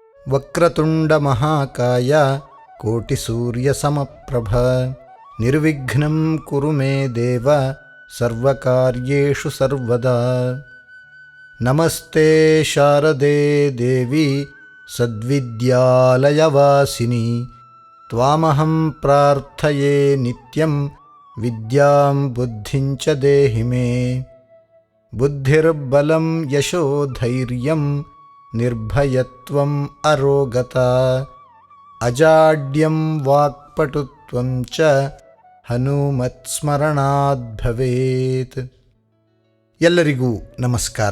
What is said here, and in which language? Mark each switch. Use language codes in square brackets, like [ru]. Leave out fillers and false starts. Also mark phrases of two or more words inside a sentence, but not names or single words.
[sa] ವಕ್ರತುಂಡಮಹಾಕಾಯ ಕೋಟಿಸೂರ್ಯಸಮಪ್ರಭ ನಿರ್ವಿಘ್ನಂ ಕುರು ಮೇ ದೇವ ಸರ್ವಕಾರ್ಯೇಷು ಸರ್ವದಾ. ನಮಸ್ತೆ ಶಾರದೆ ದೇವಿ ಸದ್ವಿದ್ಯಾಲಯವಾಸಿನಿ ತ್ವಾಮಹಂ ಪ್ರಾರ್ಥಯೇ ನಿತ್ಯಂ ವಿದ್ಯಾಂ ಬುದ್ಧಿಂಚ ದೇಹಿ ಮೇ. ಬುದ್ಧಿರ್ಬಲಂ ಯಶೋಧೈರ್ಯಂ ನಿರ್ಭಯತ್ವಂ ಅರೋಗತಾ ಅಜಾಡ್ಯಂ ವಾಕ್ಪಟುತ್ವಂ ಚ ಹನುಮತ್ಸ್ಮರಣಾದ್ ಭವೇತ್. [kn] ಎಲ್ಲರಿಗೂ ನಮಸ್ಕಾರ.